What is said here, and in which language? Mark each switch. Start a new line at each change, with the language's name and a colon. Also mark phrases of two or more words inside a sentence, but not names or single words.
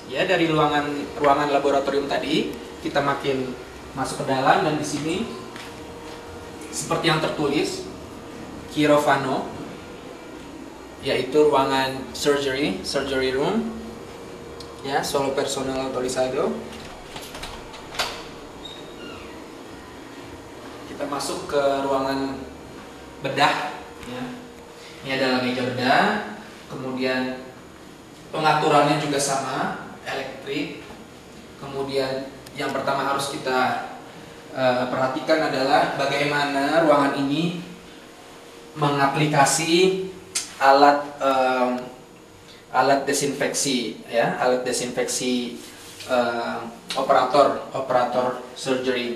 Indonesian: Ya, dari ruangan laboratorium tadi kita makin masuk ke dalam, dan di sini seperti yang tertulis quirófano, yaitu ruangan
English: surgery room,
Indonesian: ya,
Spanish: solo personal autorizado.
Indonesian: Kita masuk ke ruangan bedah, ya. Ini adalah meja bedah, kemudian pengaturannya juga sama, elektrik. Kemudian yang pertama harus kita perhatikan adalah bagaimana ruangan ini mengaplikasi alat desinfeksi, ya, alat desinfeksi
English: operator surgery.